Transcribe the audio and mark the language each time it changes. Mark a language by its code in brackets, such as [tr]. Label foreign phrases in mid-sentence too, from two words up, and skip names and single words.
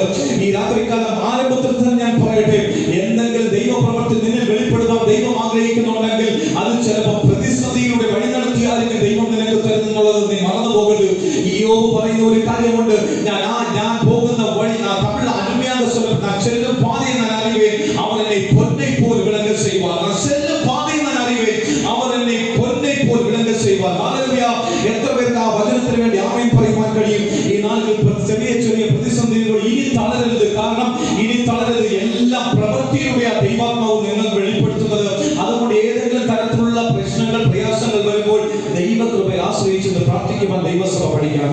[ml] ഈ രാത്രികാലം ആരംഭത്തിൽ തന്നെ ഞാൻ പറയട്ടെ, എന്തെങ്കിലും ദൈവപ്രവൃത്തി നിന്നിൽ വെളിപ്പെടുവാൻ ദൈവം ആഗ്രഹിക്കുന്നുണ്ടെങ്കിൽ അത് ചിലപ്പോൾ പ്രതിസന്ധിയുടെ വഴി നടത്തിയായിരിക്കും ദൈവം നിനക്ക് തരുന്നുള്ളത് നീ മറന്നു പോകരുത്. ഇയ്യോബ് പറയുന്ന ഒരു കാര്യമുണ്ട്, ഞാൻ പോകുന്ന വഴി തമിഴ് അരുമയാക [ta] சொல்ல நான் செல்லும் பாதையை நான் அறிவேன், அவர் என்னை பொன்னை போல் விளங்க செய்வார். நான் செல்லும் பாதையை நான் அறிவேன், அவர் என்னை பொன்னை போல் விளங்க செய்வார். ஹல்லேலூயா. [ml] എത്ര പേർക്ക് ആ വചനത്തിന് വേണ്ടി ആമേൻ പറയുവാൻ കഴിയും? ഈ നാളുകൾ ചെറിയ ചെറിയ പ്രതിസന്ധികൾ ഇനി തളരരുത്. കാരണം ഇനി തളരരുത്, എല്ലാം പ്രവൃത്തിയുടെ ദൈവാത്മാവ് നിങ്ങൾ വെളിപ്പെടുത്തുന്നത്. അതുകൊണ്ട് ഏതെങ്കിലും തരത്തിലുള്ള പ്രശ്നങ്ങൾ, പ്രയാസങ്ങൾ വരുമ്പോൾ ദൈവകൃപയെ ആശ്രയിച്ച് പ്രാർത്ഥിക്കുവാൻ ദൈവസഭ പഠിക്കണം.